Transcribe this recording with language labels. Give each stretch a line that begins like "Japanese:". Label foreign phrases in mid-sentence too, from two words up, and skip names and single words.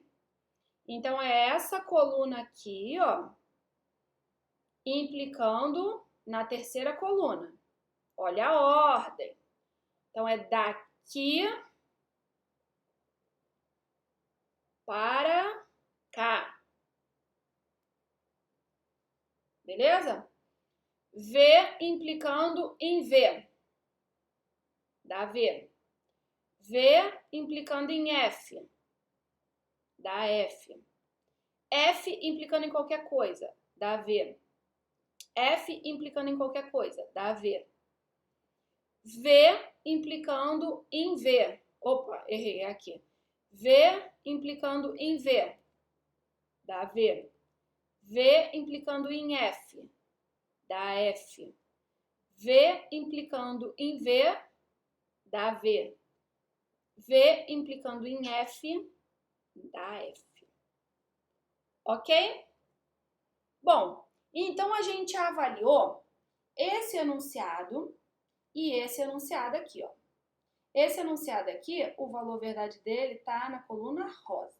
Portuguese: Então, é essa coluna aqui, ó, implicando na terceira coluna. Olha a ordem. Então, é daqui para cá. Beleza? V implicando em V. Dá V. V implicando em F. Dá F. F implicando em qualquer coisa. Dá V. F implicando em qualquer coisa. Dá V. V implicando em V. Opa, errei, é aqui. V implicando em V. Dá V. V implicando em F. Dá F. V implicando em V. Dá V. V implicando em F. Dá F. Ok? Bom, então a gente avaliou esse enunciado e esse enunciado aqui, ó. Esse enunciado aqui, o valor verdade dele tá na coluna rosa.